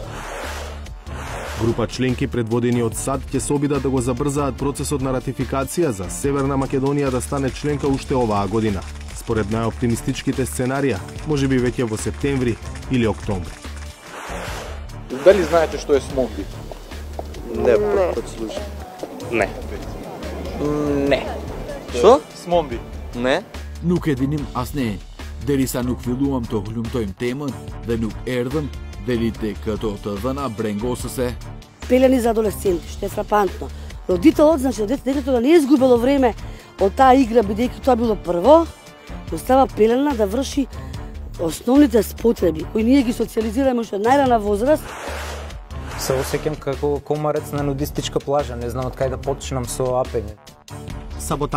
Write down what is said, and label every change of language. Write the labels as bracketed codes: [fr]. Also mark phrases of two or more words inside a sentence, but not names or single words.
[mk] Група членки предводени од САД ќе се обидат да го забрзаат процесот на ратификација за Северна Македонија да стане членка уште оваа година. Според најоптимистичките сценарија, можеби веќе во септември или октомври. Дали знаете што е СМОНБИ? Не, прв слушам. Не. Не. Што? СМОНБИ. Не. [sq] Nuk e dinim asne, derisa nuk filluam të hulumtojmë temën dhe nuk erdhëm deri te këto të dhëna brengosëse. [mk] Пелени за адолесценти, што е фрапантно. Родителот, значи детето да не е изгубило време од таа игра, бидејќи тоа било прво, остава пелена да врши основните спотреби, кои ние ги социализираме уште најрана возраст. Се осеќам како комарец на нудистичка плажа, не знам од кај да почнам со апење.